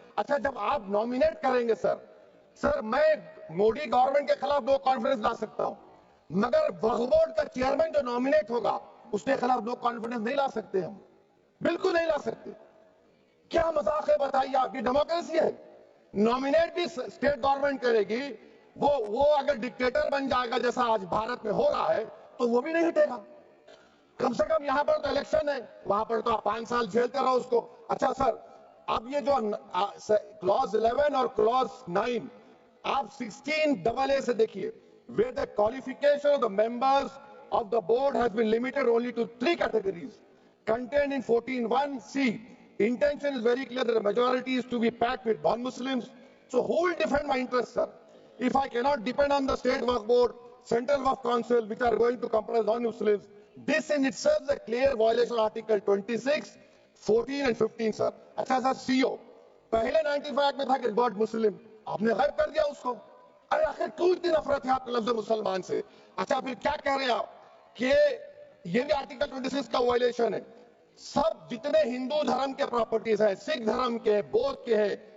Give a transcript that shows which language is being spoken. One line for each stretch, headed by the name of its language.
Urdu: اچھا جب آپ نومینیٹ کریں گے سر میں مودی گورنمنٹ کے خلاف نو کانفیڈنس لا سکتا ہوں, مگر وقف بورڈ کا چیئرمین جو نومینیٹ ہوگا اس کے خلاف نو کانفیڈنس نہیں لا سکتے, ہم بالکل نہیں لا سکتے. کیا مذاق ہے بتائیے, آپ کی ڈیموکریسی ہے. نومینیٹ بھی اسٹیٹ گورنمنٹ کرے گی, وہ اگر ڈکٹیٹر بن جائے گا جیسا آج بھارت میں ہو رہا ہے تو وہ بھی نہیں ہٹے گا. کم سے کم یہاں پر تو الیکشن ہے, وہاں پر تو آپ 5 سال جھیلتے رہو اس کو. اچھا سر, اب یہ جو کلوز 11 اور کلوز 9 آپ 16AA سے دیکھیے,
English: where the qualification of the members of the board has been limited only to 3 categories contained in 14(1)(c). Intention is very clear that the majority is to be packed with non-Muslims. So who will defend my interests, sir? If I cannot depend on the state waqf board, central waqf council, which are going to comprise non-Muslims, this in itself is a clear violation of Article 26, 14 and 15, sir.
Urdu: اچھا سر, CEO پہلے 95 میں تھا کہ word Muslim, آپ نے غائب کر دیا اس کو. ارے آخر کیوں اتنی نفرت ہے آپ کے لفظ مسلمان سے؟ اچھا پھر کیا کہہ رہے ہیں آپ کہ یہ بھی آرٹیکل 26 کا وائلیشن ہے. سب جتنے ہندو دھرم کے پراپرٹیز ہیں, سکھ دھرم کے, بودھ کے ہیں,